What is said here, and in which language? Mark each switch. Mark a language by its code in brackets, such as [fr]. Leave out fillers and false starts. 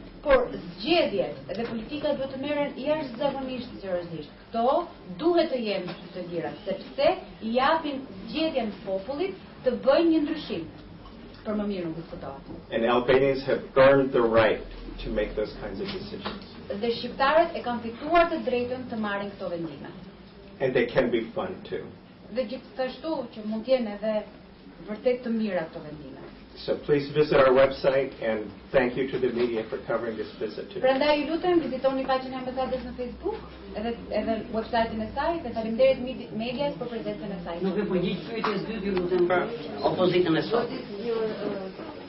[sq] Por zgjedhjet dhe politika duhet të merren jashtëzakonisht seriozisht. Këto duhet të jenë të lira, sepse i japin zgjedhjen popullit të bëjnë një ndryshim. Për më mirë nuk diskutohet. [en] And Albanians have earned the right to make those kinds of decisions. [sq] Dhe shqiptarët e kanë fituar të drejtën të marrin këto vendime. [en] And they can be fun too. [sq] Dhe gjithashtu që mund të jenë edhe vërtet të mira këto vendime. [en] So please visit our website and thank you to the media for covering this visit today. [sq] Prandaj ju lutem vizitoni faqen e ambasadës në Facebook, edhe website-in e saj dhe faleminderit medias për prezencën e saj. Nuk e përgjigj pyetjes dytë, ju lutem për opozitën e sot.